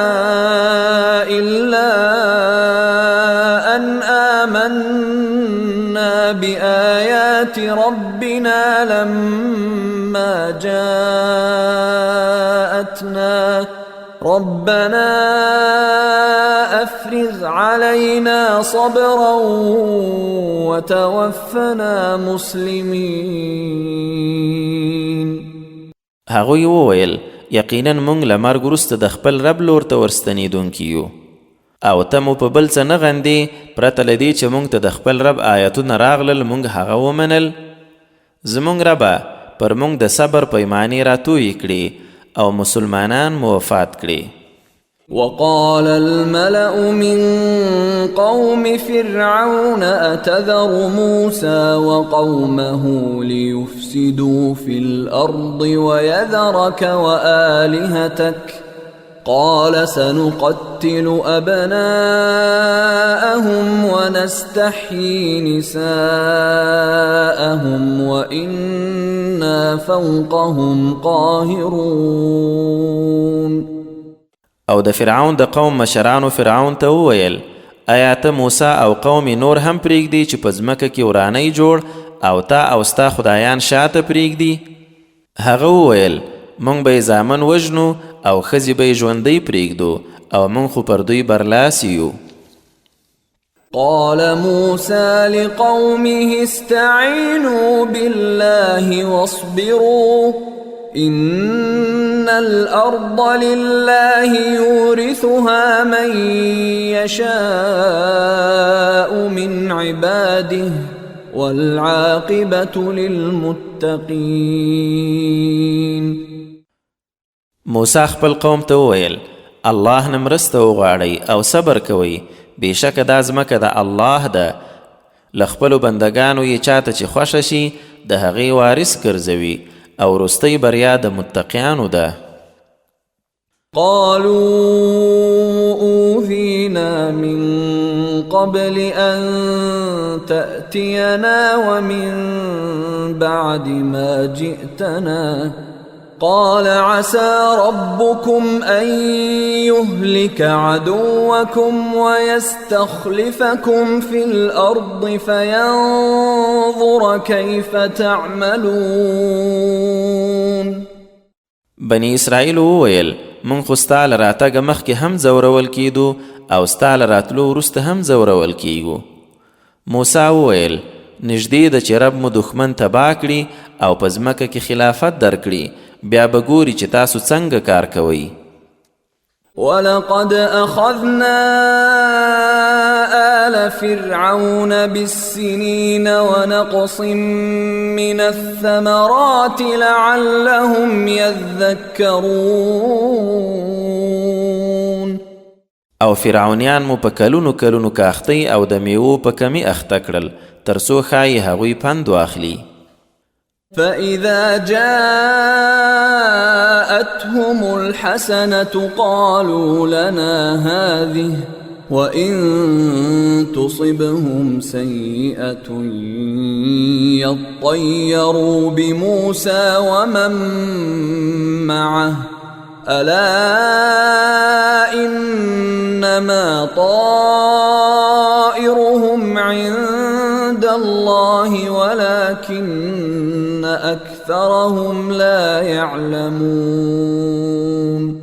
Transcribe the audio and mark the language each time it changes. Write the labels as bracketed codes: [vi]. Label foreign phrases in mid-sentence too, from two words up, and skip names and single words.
[ar] إلا أن آمنا بآيات ربنا لما جاءتنا ربنا أفرغ علينا صبرا وتوفنا مسلمين. [ps] هغوی وویل یقینا مونږ له مرګ وروسته د خپل رب لور ته ورستنېدونکي یو، او ته مو په بل څه نه غندې پرته له دې چې مونږ ته د خپل رب آیتونه راغلل مونږ هغه ومنل. زمونږ ربه پر مونږ د صبر پیمانې راتویې کړې او مسلمانان مو وفات کړي. [ar] وقال الملأ من قوم فرعون أتذر موسى وقومه ليفسدوا في الأرض ويذرك وآلهتك قال سنقتل أبناءهم ونستحيي نساءهم وإنا فوقهم قاهرون. [ps] او د فرعون د قوم مشرانو فرعون ته وویل آیا ته موسی او قوم نور هم پریږدي چې په ځمکه کې ورانۍ جوړ او تا او ستا خدایان شاته پریږدي؟ هغه وویل مونږ به یې زامن وژنو او ښځې به یې ژوندۍ پریږدو او مونږ خو پر دوی برلاسی یو. [ar] قال موسى لقومه استعينوا بالله واصبروا إن الأرض لله يورثها من يشاء من عباده والعاقبة للمتقين. [ps] موسی خپل قوم ته وویل الله نه مرسته وغواړئ او صبر کوئ، بېشکه دا ځمکه د الله ده له خپلو بندګانو یې چاته چې خوښه شي د هغې وارث ګرځوي او وروستۍ بریا د متقیانو ده. [ar] قالوا أوذينا من قبل أن تأتينا ومن بعد ما جئتنا قال عسى ربكم أن يهلك عدوكم ويستخلفكم في الأرض فينظر كيف تعملون. [ps] بني اسرائیل وویل من خو ستا له راتګه مخکې هم ځورول کیدو او ستا له راتلو وروسته هم ځورول کیږو. موسی وویل نږدې ده چې رب مو دښمن تباه کړي او په ځمکه کې خلافت درکړي، بیا به ګوري چې تاسو څنګه کار کوئ. [ar] ولقد أخذنا آل فرعون بالسنين ونقص من الثمرات لعلهم يذكرون. [ps] او فرعونیان مو په کلونو کلونو کاختی او د میوو په کمی اخته کړل ترڅو ښایي هغوی پند واخلي. [ar] فإذا جاءتهم الحسنة قالوا لنا هذه وإن تصبهم سيئة يطيروا بموسى ومن معه ألا إنما طائرهم عند الله ولكن أكثرهم لا يعلمون.